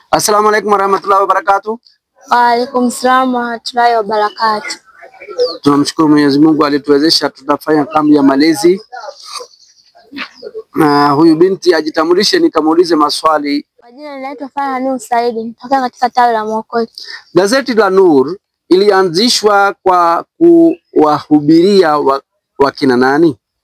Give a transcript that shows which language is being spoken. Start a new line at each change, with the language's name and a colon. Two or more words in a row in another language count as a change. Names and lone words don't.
Arabic: السلام عليكم ورحمة الله وبركاته. وعليكم السلام ورحمة الله وبركاته.
Swahili: Tunamshukuru Mwenyezi Mungu alituwezesha tutafanya kambi ya malezi. Na huyu binti ajitambulishe nikamuulize maswali. Kwa jina naitwa Farah Nur Said, natoka katika tawi la Mwokozi. Gazeti la Nur ilianzishwa kwa kuwahubiria wakina nani?